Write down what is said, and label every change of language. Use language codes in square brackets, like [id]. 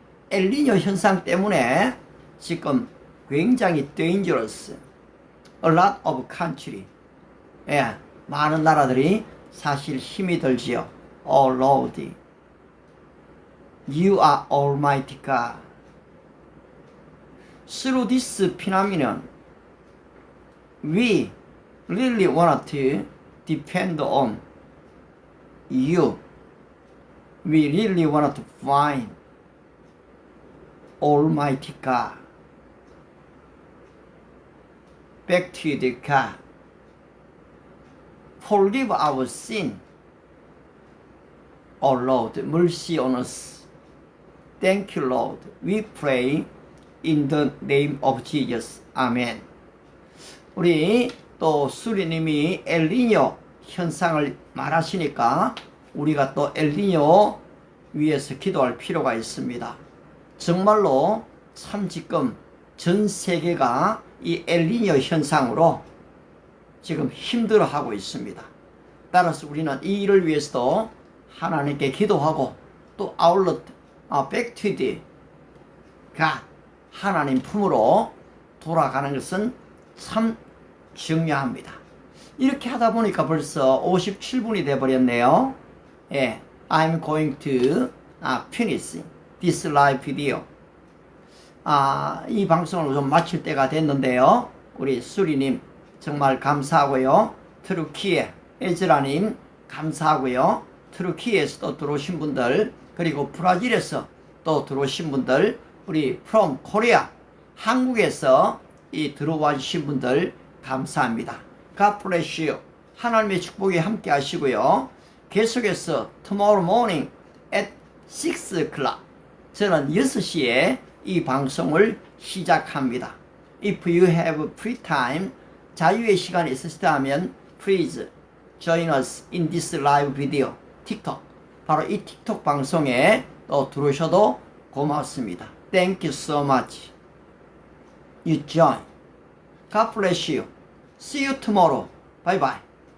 [ko] 엘니뇨 현상 때문에 지금 굉장히 dangerous. [en] A lot of country. [ko] 많은 나라들이 사실 힘이 들지요. [en] Oh Lord, you are Almighty God. Through this phenomenon, we really want to depend on you. We really want to find Almighty God. Back to the God. Forgive our sin. Oh Lord, mercy on us. Thank you, Lord. We pray in the name of Jesus. Amen. [ko] 우리 또 수리님이 엘니뇨 현상을 말하시니까 우리가 또 엘니뇨 위해서 기도할 필요가 있습니다. 정말로 참 지금 전 세계가 이 엘니뇨 현상으로 지금 힘들어하고 있습니다. 따라서 우리는 이 일을 위해서도 하나님께 기도하고 또 아울러 [en] back to the God [ko] 하나님 품으로 돌아가는 것은 참 중요합니다. 이렇게 하다 보니까 벌써 57분이 돼 버렸네요. 예, [en] I'm going to finish this live video. [ko] 이 방송을 좀 마칠 때가 됐는데요. 우리 수리님 정말 감사하고요. 트루키에 에즈라님 감사하고요. 트루키에서 또 들어오신 분들, 그리고 브라질에서 또 들어오신 분들, 우리 [en] from Korea [ko] 한국에서 들어와 주신 분들 감사합니다. [en] God bless you. [ko] 하나님의 축복이 함께 하시고요. 계속해서 [en] tomorrow morning at 6 o'clock [ko] 저는 6시에 이 방송을 시작합니다. [en] If you have free time, [ko] 자유의 시간이 있으시다 하면 [en] please join us in this live video, 틱톡. [ko] 바로 이 틱톡 방송에 또 들어오셔도 고맙습니다. [en] Thank you so much. You join. God bless you. See you tomorrow. Bye bye.